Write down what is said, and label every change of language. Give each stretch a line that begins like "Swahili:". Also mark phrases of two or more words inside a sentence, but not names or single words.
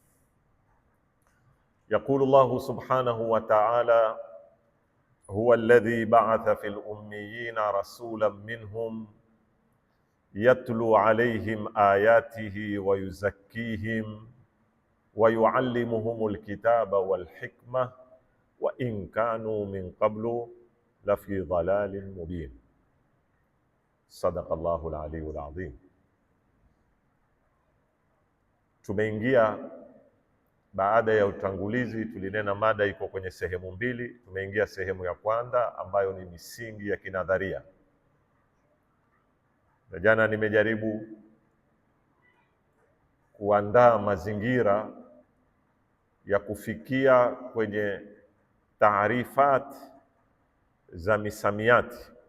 Arabic: يقول الله سبحانه وتعالى: هو الذي بعث في الأميين رسولا منهم يتلو عليهم آياته ويزكيهم ويعلمهم الكتاب والحكمة وإن كانوا من قبل لفي ضلال مبين. صدق الله العلي العظيم.
Swahili: Tumeingia baada ya utangulizi, tulinena mada iko kwenye sehemu mbili. Tumeingia sehemu ya kwanza ambayo ni misingi ya kinadharia, na jana nimejaribu kuandaa mazingira ya kufikia kwenye taarifat za misamiati